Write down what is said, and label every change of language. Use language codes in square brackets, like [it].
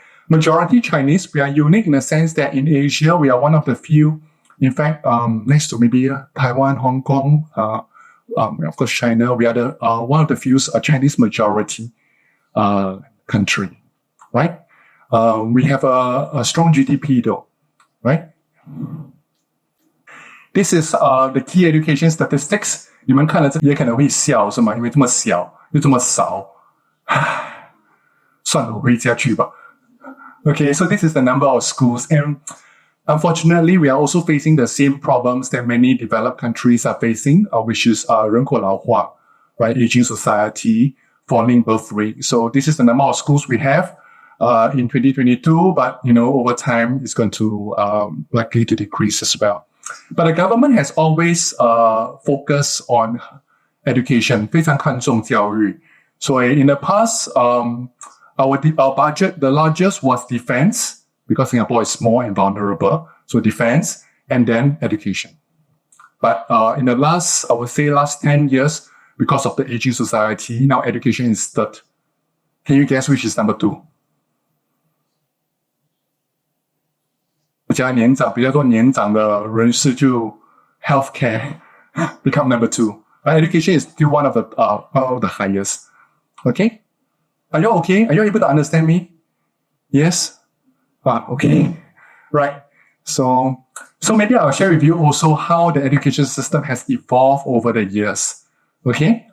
[en] Majority Chinese. We are unique in the sense that in Asia, we are one of the few, in fact, next to maybe Taiwan, Hong Kong, of course, China, we are one of the few Chinese majority country, right? We have a strong GDP though, right? This is the key education statistics. [zh] 你们看了这也可能会笑，是吗？因为这么小又这么少，算了，我回家去吧。 [en] Okay, so this is the number of schools, and unfortunately, we are also facing the same problems that many developed countries are facing, which is [zh] 人口老化, [en] right? Aging society, falling birth rate. So this is the number of schools we have in 2022, but over time, it's going to likely to decrease as well. But the government has always focused on education, [zh] 非常看重教育. [en] So in the past, our budget, the largest was defense, because Singapore is small and vulnerable. So defense and then education. But in the last 10 years, because of the aging society, now education is third. Can you guess which is number 2? [zh] 比较多年长的人士就 healthcare [en] become number 2. Education is still one of the highest. Okay? Are you okay? Are you able to understand me? Yes? Okay. Right. So maybe I'll share with you also how the education system has evolved over the years. Okay?